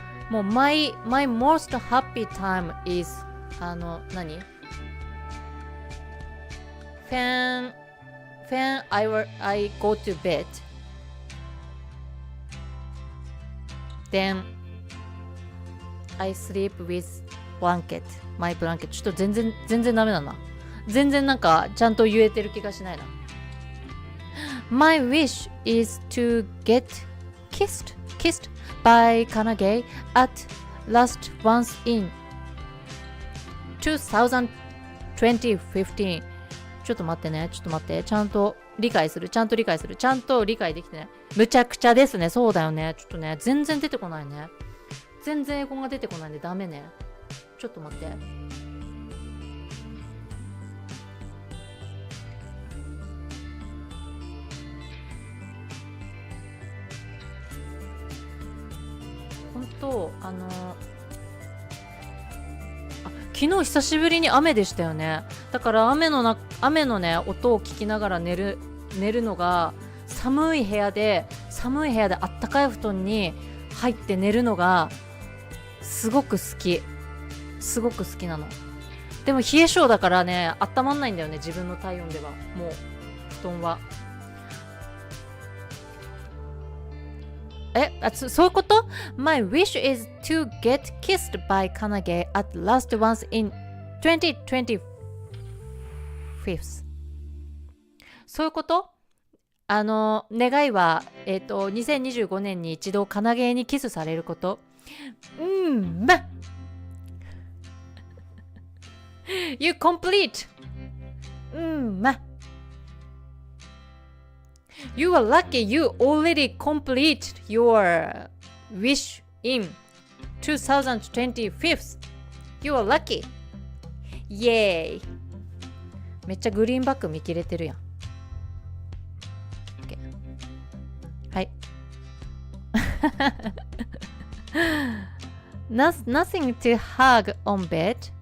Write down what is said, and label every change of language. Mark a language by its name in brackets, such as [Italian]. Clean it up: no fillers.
[English] もう my most happy time is 何 when I go to bed, then I sleep with blanket, my blanket。 [Japanese] ちょっと全然ダメだな。全然なんかちゃんと言えてる気がしないな。 [English] My wish is to get kissed by Kanage at last once in 2015。 [Japanese] ちょっと待って、ちゃんと理解できてね。むちゃくちゃですね。そうだよね。ちょっとね、全然出てこないね。全然英語が出てこないんでダメね。ちょっと待って。本当昨日久しぶりに雨でしたよね。だから雨のね音を聞きながら寝るのが、寒い部屋であったかい布団に入って寝るのがすごく好きなの。でも冷え性だからね、温まんないんだよね、自分の体温では。もう布団はそういうこと？ [English] My wish is to get kissed by Kanage at last once in 2025。 [Japanese] そういうこと？願いは2025年に一度カナゲにキスされること。 [English] You complete. You are lucky you already complete your wish in 2025. You are lucky. イエーイ。 [Japanese] めっちゃグリーンバック見切れてるやん。 OK。 はい。 [English] Nothing to hug on bed.